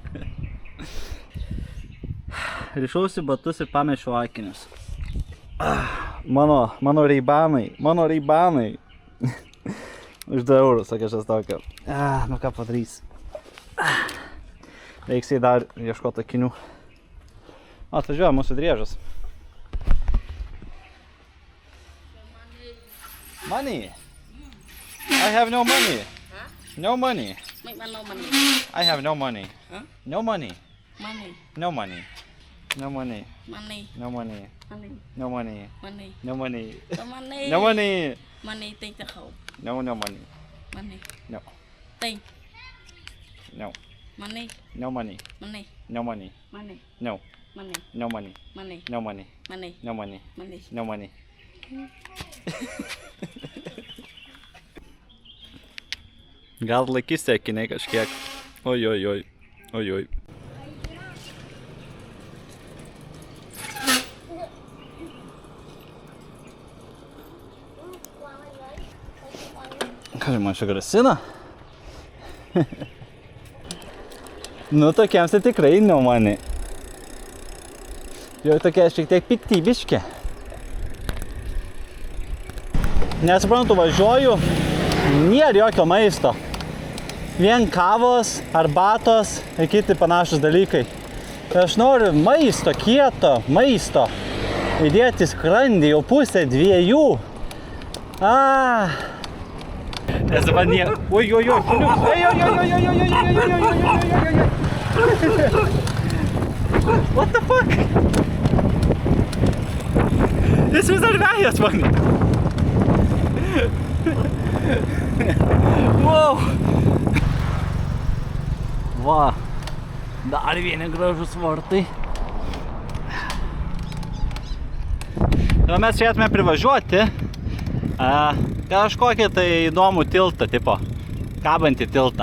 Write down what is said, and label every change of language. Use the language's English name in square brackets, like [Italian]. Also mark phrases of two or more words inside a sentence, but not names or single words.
[Lithuanian] Rišausi batus ir pamečiau akinius. Mano reibanai. Už 2 eurus, sakė šias tokio. Nu ką padarys. Reiks dar ieškoti akinių. Atvažiuoja mūsų driežas. [English] Money. I have no money. Huh? No money. Make man no money. I have no money. Huh? No money. Money. No money. No money. Money. No money. Money. No money. Money. No money. No money. No money. Money take the home. No money. Money. No. Take. No. Money. No money. Money. No money. Money. No. Money. No money. Money. No money. Money. No money. Money. No money. [Lithuanian] Gal laikysite akiniai kažkiek. Oi. Ką man čia grasina? Nu, tokiems tai tikrai [English] no money. [Lithuanian] Jau tokie šiek tiek piktybiški. Nesuprantu, važiuoju, nėra jokio maisto. Vien kavos, arbatos ir kiti panašus dalykai. Aš noriu maisto, kieto maisto. Įdėti skrandį, jau pusė 2. Nes dabar nėra. Oi. [English] What the fuck? [Lithuanian] Jis vis dar vejas mane. [English] Wow. [Lithuanian] Va. Dar vieni gražus vartai. Dabar mes turėtume privažiuoti kažkokį tai įdomų tiltą, tipo kabantį tiltą.